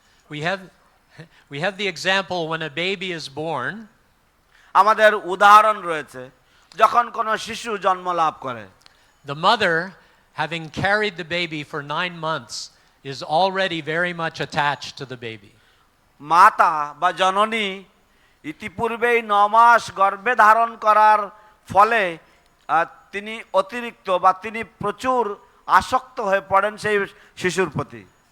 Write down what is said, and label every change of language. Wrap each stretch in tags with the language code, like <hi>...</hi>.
<en>We have the example when a baby is born.</en> <bn>আমাদের উদাহরণ রয়েছে যখন কোনো শিশু জন্ম লাভ করে।</bn> <en>The mother, having carried the baby for 9 months, is already very much attached to the baby.</en> <bn>মাতা বা জননী ইতিপূর্বেই 9 মাস গর্ভে ধারণ করার ফলে তিনি অতিরিক্ত বা তিনি প্রচুর আসক্ত হয়ে পড়েন সেই শিশুর প্রতি।</bn>